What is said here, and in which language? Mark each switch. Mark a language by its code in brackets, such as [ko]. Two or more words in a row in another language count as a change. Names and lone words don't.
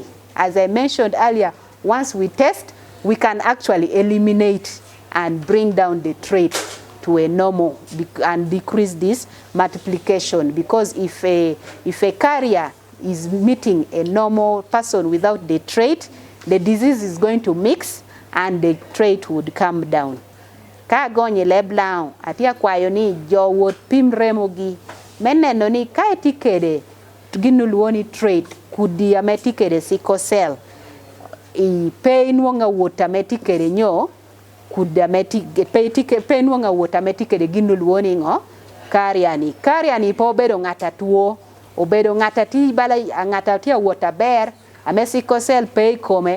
[en] As I mentioned earlier, once we test, we can actually eliminate and bring down the trait to a normal and decrease this multiplication. Because if a carrier is meeting a normal person without the trait, the disease is going to mix and the trait would come down. [ach] Ka gonye leblang atia kwayo ni jowot pim remogi meneno ni ka etikede ginuluoni trait kudi ametikede [en] sickle cell. [ach] I pay nwonga wuota metikere nyo kuda pay nwonga wuota metikere ginul woningo kariani po bedo ngata tuo obedo ngata ti bala ngata ti wuota ber ame [en] sickle cell [ach] pay kome